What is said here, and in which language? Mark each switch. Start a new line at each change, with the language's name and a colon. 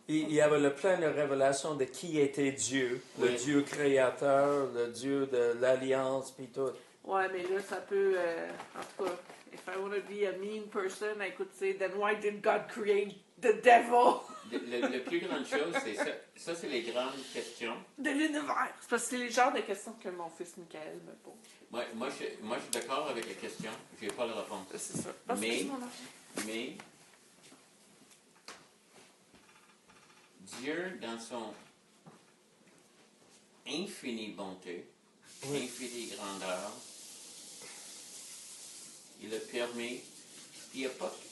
French: il y avait le plein de révélations de qui était Dieu, le Oui. Dieu créateur, le Dieu de l'alliance, puis tout. Ouais, mais là, ça peut. En tout cas,
English: if I want to be a mean person, I could say, then why did God create the devil
French: Le plus grande chose, c'est ça. Ça, c'est les grandes questions. de l'univers? C'est parce que c'est les genres de questions que mon fils Michael me pose. Moi, je suis d'accord avec les questions. Je n'ai pas la réponse. C'est ça. Parce que Mais- c'est mon enfant. Mais Dieu, dans son infinie bonté, infinie grandeur, il a permis. Il y a pas.